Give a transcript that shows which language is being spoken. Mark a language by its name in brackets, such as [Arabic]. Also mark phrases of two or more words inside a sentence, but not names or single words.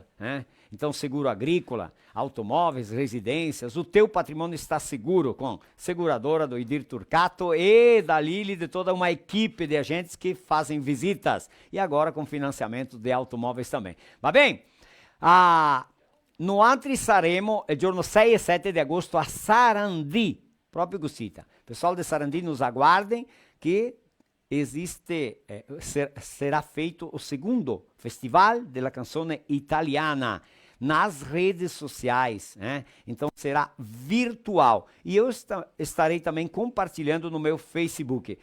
[Portuguese] Então, seguro agrícola, automóveis, residências, o teu patrimônio está seguro com seguradora do Edir Turcato e da Lili, de toda uma equipe de agentes que fazem visitas. E agora com financiamento de automóveis também. Va bem? [Italian] No Antri Saremo, il giorno 6 e 7 di agosto a Sarandi, proprio Gussita. [Portuguese] Pessoal de Sarandi, nos aguardem que existe, será feito o segundo Festival della Canzone Italiana nas redes sociais, Então será virtual. E eu estarei também compartilhando no meu Facebook.